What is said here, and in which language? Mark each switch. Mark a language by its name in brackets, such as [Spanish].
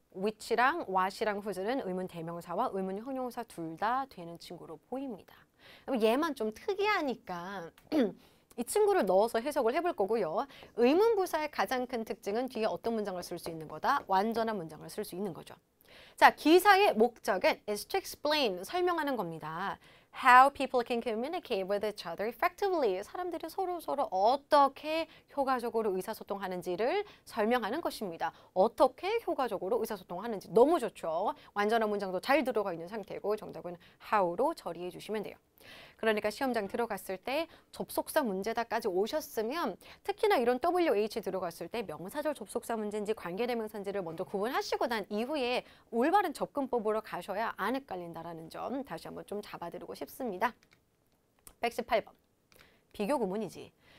[Korean] which랑 what이랑 whose는 의문 대명사와 의문 형용사 둘 다 되는 친구로 보입니다. 얘만 좀 특이하니까 이 친구를 넣어서 해석을 해볼 거고요. 의문부사의 가장 큰 특징은 뒤에 어떤 문장을 쓸 수 있는 거다? 완전한 문장을 쓸 수 있는 거죠. 자, 기사의 목적은 [English] is to explain, [Korean] 설명하는 겁니다. [English] How people can communicate with each other effectively. [Korean] 사람들이 서로 어떻게 효과적으로 의사소통하는지를 설명하는 것입니다. 어떻게 효과적으로 의사소통하는지 너무 좋죠. 완전한 문장도 잘 들어가 있는 상태고 정답은 how로 처리해 주시면 돼요. 그러니까 시험장 들어갔을 때 접속사 문제다까지 오셨으면 특히나 이런 WH 들어갔을 때 명사절 접속사 문제인지 관계대명사인지를 먼저 구분하시고 난 이후에 올바른 접근법으로 가셔야 안 헷갈린다라는 점 다시 한번 좀 잡아드리고 싶습니다. 118번. 비교 구문이지.